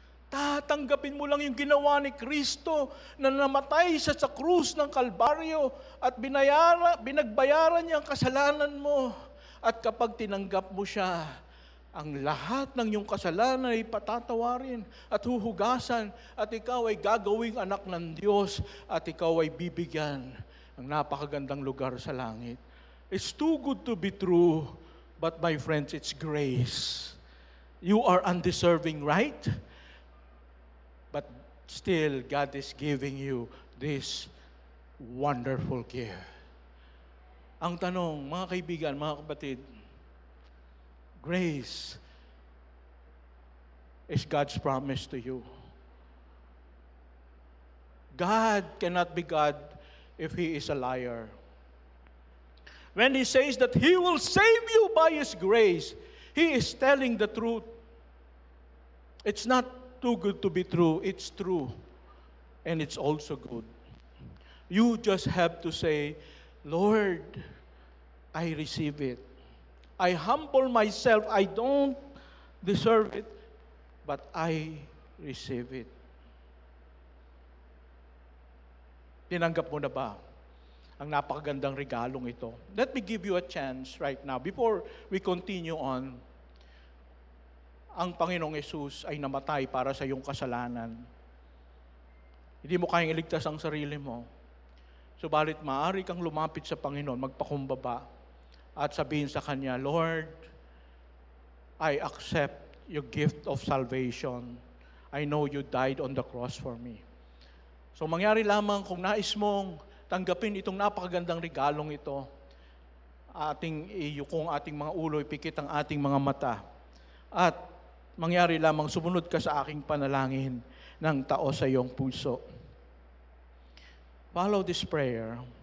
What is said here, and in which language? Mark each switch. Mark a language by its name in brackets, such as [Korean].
[Filipino] Tatanggapin mo lang yung ginawa ni Kristo na namatay siya sa krus ng Kalbaryo at binagbayaran niya ang kasalanan mo. At kapag tinanggap mo siya, ang lahat ng iyong kasalanan ay patatawarin at huhugasan at ikaw ay gagawing anak ng Diyos at ikaw ay bibigyan ng napakagandang lugar sa langit. [English] It's too good to be true, but my friends, it's grace. You are undeserving, right? But still, God is giving you this wonderful gift. [Filipino] Ang tanong, mga kaibigan, mga kapatid, [English] grace is God's promise to you. God cannot be God if He is a liar. When He says that He will save you by His grace, He is telling the truth. It's not too good to be true. It's true. And it's also good. You just have to say, Lord, I receive it. I humble myself. I don't deserve it, but I receive it. [Filipino] Tinanggap mo na ba ang napakagandang regalong ito? [English] Let me give you a chance right now. Before we continue on, [Filipino] ang Panginoong Yesus ay namatay para sa iyong kasalanan. Hindi mo kayang iligtas ang sarili mo. Subalit maaari kang lumapit sa Panginoon, magpakumbaba, at sabihin sa Kanya, [English] Lord, I accept your gift of salvation. I know you died on the cross for me. [Filipino] So mangyari lamang kung nais mong tanggapin itong napakagandang regalong ito, ating iyukong ating mga ulo, ipikit ang ating mga mata, at mangyari lamang sumunod ka sa aking panalangin ng tao sa iyong puso. [English] Follow this prayer.